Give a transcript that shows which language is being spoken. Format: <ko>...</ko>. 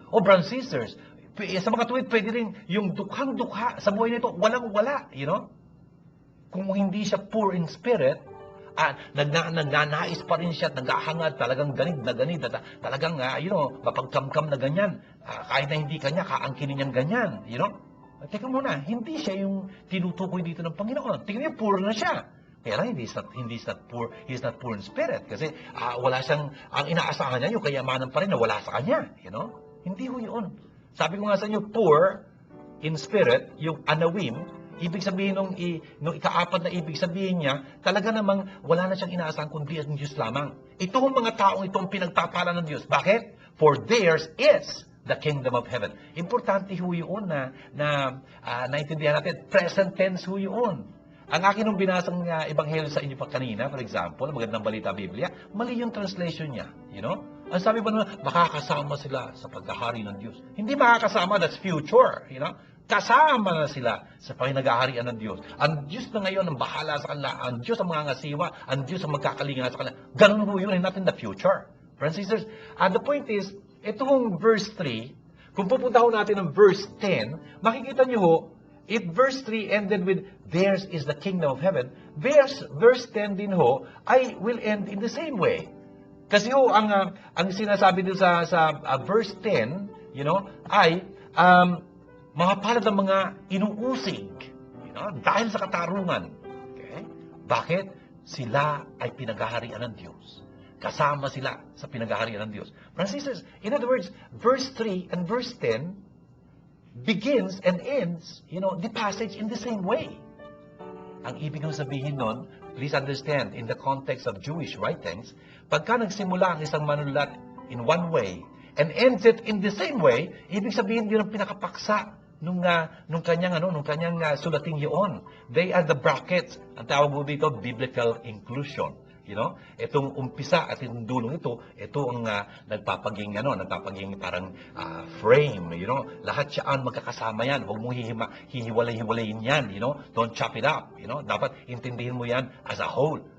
<en>O brothers and sisters,</en> <tl>sa mga tuwid, pwede rin yung dukhang-dukha sa buhay nito, walang-wala, Kung hindi siya</tl> <en>poor in spirit,</en> <tl>nagnanais pa rin siya, naghahangad, talagang ganid na ganid, talagang, mapagkamkam na ganyan. Kahit na hindi kanya, kaangkinin niyang ganyan, Teka muna, hindi siya yung tinutukoy dito ng Panginoon. Tingnan niyo, poor na siya. Kaya lang,</tl> <en>he's not poor in spirit.</en> <tl>Kasi wala siyang, ang inaasahan niya, yung kayamanan pa rin na wala sa kanya. Hindi ho yun. Sabi ko nga sa inyo,</tl> <en>poor in spirit,</en> <tl>yung anawim, ibig sabihin nung ikaapat na ibig sabihin niya, talaga namang wala na siyang inaasahan kundi ang Diyos lamang. Ito ang mga taong itong pinagpapala ng Diyos. Bakit?</tl> <en>For theirs is the kingdom of heaven.</en> <tl>Importante ho yun na naintindihan natin. Present tense ho yun. Ang akin nung binasang ebanghelyo sa inyo pa kanina, for example, magandang balita Biblia, mali yung translation niya. Ang sabi ba naman, makakasama sila sa pagkahari ng Diyos. Hindi makakasama,</tl> <en>that's future.</en> <tl>Kasama na sila sa pinaghaharian ng Diyos. Ang Diyos na ngayon ang bahala sa kanila. Ang Diyos ang mga ngasiwa. Ang Diyos ang magkakalinga sa kanila. Ganun ho yun,</tl> <en>not in the future. Friends and sisters, the point is,</en> <tl>itong verse 3, kung pupunta ho natin ng verse 10, makikita nyo ho,</tl> <en>verse 3 ended with, theirs is the kingdom of heaven. Verse 10</en> <tl>din ho,</tl> <en>will end in the same way.</en> <tl>Kasi ho, ang sinasabi din sa verse 10, ay, mga palad ng mga inuusig, dahil sa katarungan. Okay? Bakit? Sila ay pinaghaharian ng Diyos. Kasama sila sa pinaghaharian ng Diyos.</tl> <en>Francis, in other words, verse 3 and verse 10 begins and ends, the passage in the same way.</en> <tl>Ang ibig kong sabihin nun,</tl> <en>please understand, in the context of Jewish writings,</en> <tl>pagka nagsimula ang isang manulat</tl> <en>in one way, and ends it in the same way,</en> <tl>ibig sabihin yun ang pinakapaksa nung kanyang sulating yun.</tl> <en>They are the brackets.</en> <tl>Ang tawag mo dito,</tl> <en>biblical inclusion.</en> <tl>Itong umpisa at itong dulong ito ang nagpapaging parang frame, lahat siyaan magkakasama yan. Huwag mong hihiwalay-hiwalayin yan,</tl> <en>don't chop it up,</en> <tl>dapat intindihin mo yan</tl> <en>as a whole.</en>